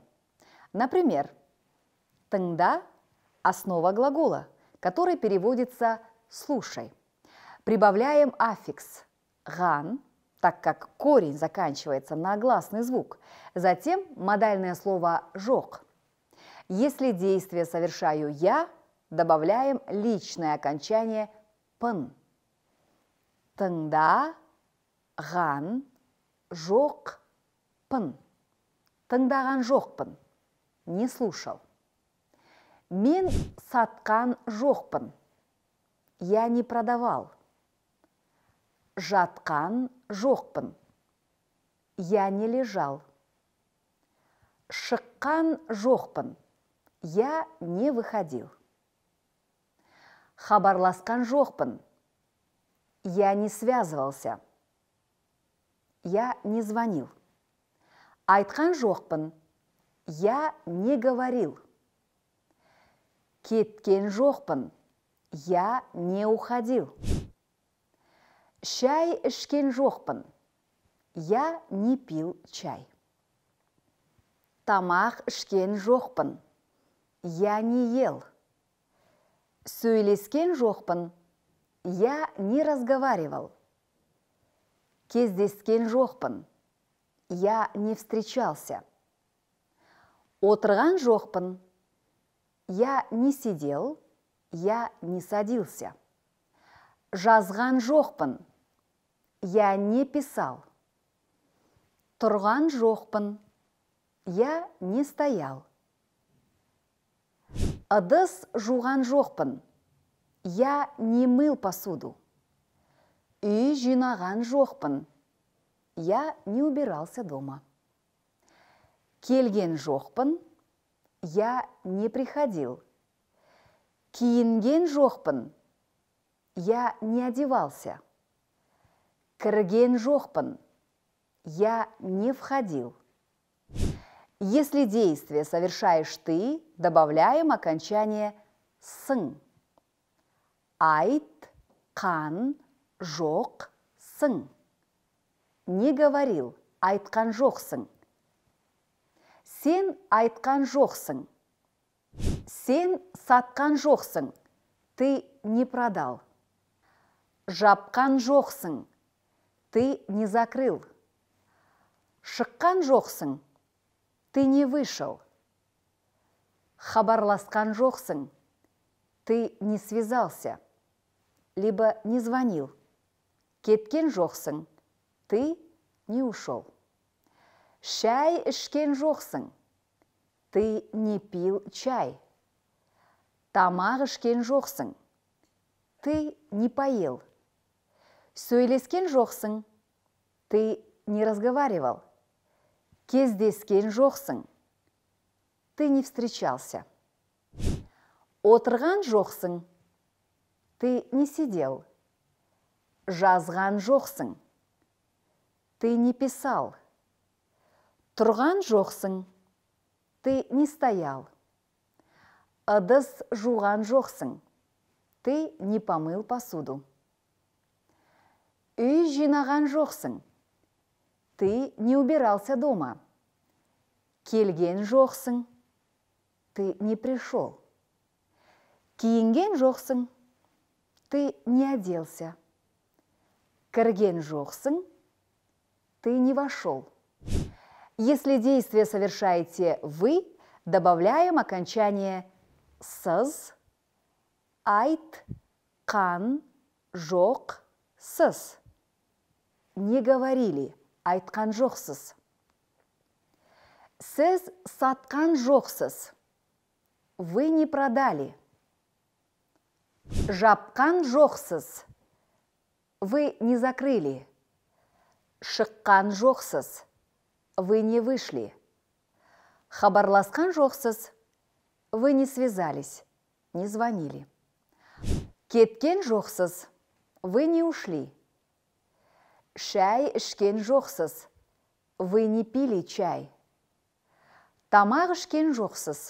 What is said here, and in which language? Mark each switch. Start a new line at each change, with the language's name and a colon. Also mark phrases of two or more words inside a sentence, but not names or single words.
Russian: Например, «тыңда» – основа глагола, который переводится «слушай». Прибавляем аффикс «ган», так как корень заканчивается на гласный звук. Затем модальное слово «жок». Если действие совершаю я, добавляем личное окончание «пын».
Kazakh: Тыңда, ган, жок, пын. Тыңдаған жоқпын,
Russian: не слушал.
Kazakh: Мен сатқан жоқпын,
Russian: я не продавал.
Kazakh: Жатқан жоқпын,
Russian: я не лежал.
Kazakh: Шыққан жоқпын,
Russian: я не выходил.
Kazakh: Хабарласқан жоқпын,
Russian: я не связывался. Я не звонил.
Kazakh: Айтқан жоқпын,
Russian: я не говорил.
Kazakh: Кеткен жоқпын,
Russian: я не уходил.
Kazakh: Шай ішкен жоқпын,
Russian: я не пил чай.
Kazakh: Тамақ ішкен жоқпын,
Russian: я не ел.
Kazakh: Сөйлескен жоқпын,
Russian: я не разговаривал.
Kazakh: Кездескен жоқпын,
Russian: я не встречался.
Kazakh: Отырған жоқпын,
Russian: я не сидел, я не садился.
Kazakh: Жазған жоқпын,
Russian: я не писал.
Kazakh: Тұрған жоқпын,
Russian: я не стоял.
Kazakh: Ыдыс жуған жоқпын,
Russian: я не мыл посуду.
Kazakh: Үй жинаған жоқпын,
Russian: я не убирался дома.
Kazakh: Келген жоқпын,
Russian: я не приходил.
Kazakh: Киінген жоқпын,
Russian: я не одевался.
Kazakh: Кірген жоқпын,
Russian: я не входил. Если действие совершаешь ты, добавляем окончание «сын».
Kazakh: Айт, қан, жоқ, сын.
Russian: Не говорил,
Kazakh: айтқан жоқсың. Сен айтқан жоқсың. Сен сатқан жоқсың.
Russian: Ты не продал.
Kazakh: Жапқан жоқсың.
Russian: Ты не закрыл.
Kazakh: Шыққан жоқсың.
Russian: Ты не вышел.
Kazakh: Хабарласқан жоқсың.
Russian: Ты не связался, либо не звонил.
Kazakh: Кеткен жоқсың.
Russian: Ты не ушел.
Kazakh: Шай ішкен жоқсың.
Russian: Ты не пил чай.
Kazakh: Тамақ ішкен жоқсың.
Russian: Ты не поел.
Kazakh: Сөйлескен жоқсың.
Russian: Ты не разговаривал.
Kazakh: Кездескен жоқсың.
Russian: Ты не встречался.
Kazakh: Отырған жоқсың.
Russian: Ты не сидел.
Kazakh: Жазған жоқсың.
Russian: Ты не писал.
Kazakh: Тұрған жоқсың.
Russian: Ты не стоял.
Kazakh: Ыдыс жуған жоқсың.
Russian: Ты не помыл посуду.
Kazakh: Үй жинаған жоқсың.
Russian: Ты не убирался дома.
Kazakh: Келген жоқсың.
Russian: Ты не пришел.
Kazakh: Киінген жоқсың.
Russian: Ты не оделся.
Kazakh: Кірген жоқсың.
Russian: Ты не вошел. Если действие совершаете вы, добавляем окончание
Kazakh: «сыз», «айт», «қан», «жоқ», «сыз».
Russian: Не говорили,
Kazakh: айтқан жоқсыз. Сіз сатқан жоқсыз.
Russian: Вы не продали.
Kazakh: Жапқан жоқсыз.
Russian: Вы не закрыли.
Kazakh: Шыққан жоқсыз.
Russian: Вы не вышли.
Kazakh: Хабарласқан жоқсыз.
Russian: Вы не связались, не звонили.
Kazakh: Кеткен жоқсыз.
Russian: Вы не ушли.
Kazakh: Шәй ішкен жоқсыз.
Russian: Вы не пили чай.
Kazakh: Тамақ ішкен жоқсыз.